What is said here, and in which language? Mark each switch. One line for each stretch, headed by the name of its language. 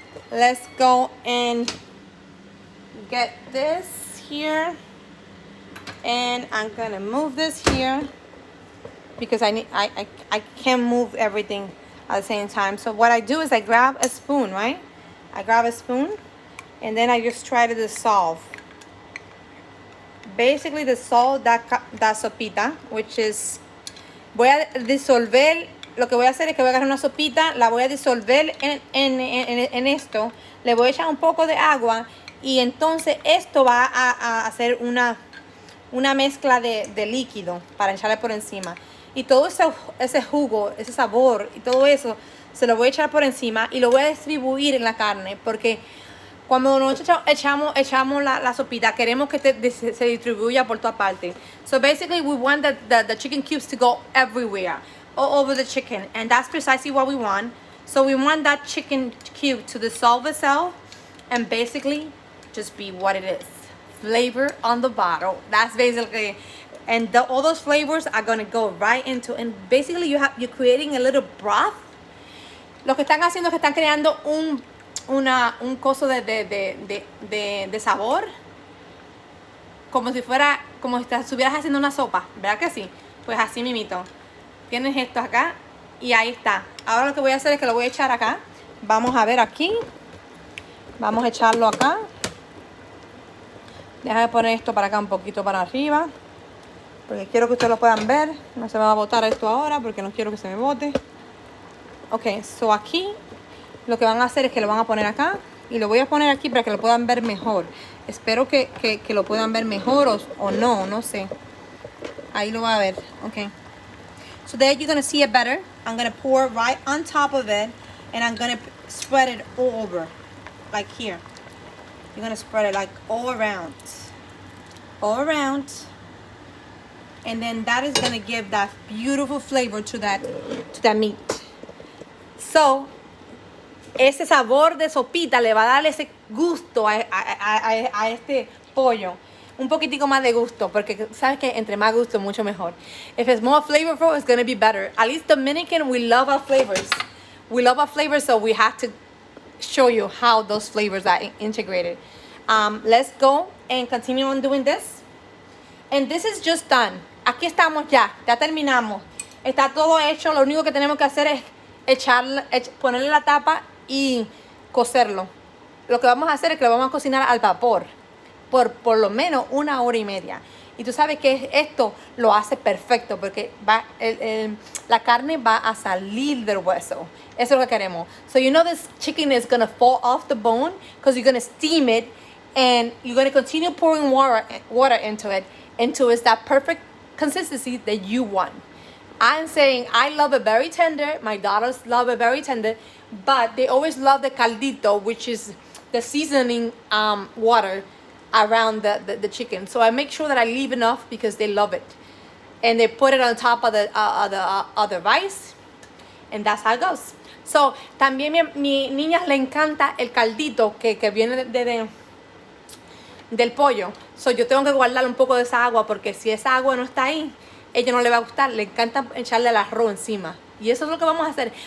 English: Let's go and get this here, and I'm gonna move this here because I can't move everything at the same time. So what I do is I grab a spoon, right? I grab a spoon, And then I just try to dissolve. Basically dissolve that sopita, which is,
Spanish: voy a disolver, lo que voy a hacer es que voy a agarrar una sopita, la voy a disolver en esto, le voy a echar un poco de agua y entonces esto va a hacer una mezcla de líquido para echarle por encima. Y todo ese jugo, ese sabor y todo eso se lo voy a echar por encima y lo voy a distribuir en la carne, porque cuando nosotros echamos la sopita, queremos que se distribuya por toda parte.
English: So basically we want the chicken cubes to go everywhere, all over the chicken, and that's precisely what we want. So we want that chicken cube to dissolve itself and basically just be what it is. Flavor on the bottle. That's basically, and all those flavors are gonna go right into, and basically you're creating a little broth.
Spanish: Lo que están haciendo es que están creando un coso de sabor, como si estuvieras haciendo una sopa, ¿verdad que sí? Pues así mimito. Tienes esto acá y ahí está. Ahora lo que voy a hacer es que lo voy a echar acá. Vamos a ver aquí. Vamos a echarlo acá. Déjame poner esto para acá un poquito para arriba, porque quiero que ustedes lo puedan ver. No se me va a botar esto ahora porque no quiero que se me bote. Ok, so aquí lo que van a hacer es que lo van a poner acá y lo voy a poner aquí para que lo puedan ver mejor. Espero que lo puedan ver mejor o no sé. Ahí lo va a ver. Ok.
English: So there you're going to see it better. I'm going to pour right on top of it and I'm going to spread it all over. Like here. You're going to spread it like all around. All around. And then that is going to give that beautiful flavor to that meat.
Spanish: So, ese sabor de sopita le va a dar ese gusto a este pollo. Un poquitico más de gusto, porque sabes que entre más gusto, mucho mejor.
English: If it's more flavorful, it's going to be better. At least Dominican, we love our flavors. We love our flavors, so we have to show you how those flavors are integrated. Let's go and continue on doing this. And this is just done.
Spanish: Aquí estamos ya terminamos. Está todo hecho. Lo único que tenemos que hacer es ponerle la tapa y cocerlo. Lo que vamos a hacer es que lo vamos a cocinar al vapor por lo menos 1 hora y media. Y tú sabes que esto lo hace perfecto porque la carne va a salir del hueso. Eso es lo que queremos.
English: So you know this chicken is going to fall off the bone because you're going to steam it and you're going to continue pouring water into it until it's that perfect consistency that you want. I'm saying I love it very tender. My daughters love it very tender. But they always love the caldito, which is the seasoning water around the chicken. So I make sure that I leave enough because they love it. And they put it on top of the rice. And that's how it goes.
Spanish: So, también mi niñas le encanta el caldito que viene del pollo. So, yo tengo que guardar un poco de esa agua porque si esa agua no está ahí, ella no le va a gustar. Le encanta echarle el arroz encima. Y eso es lo que vamos a hacer.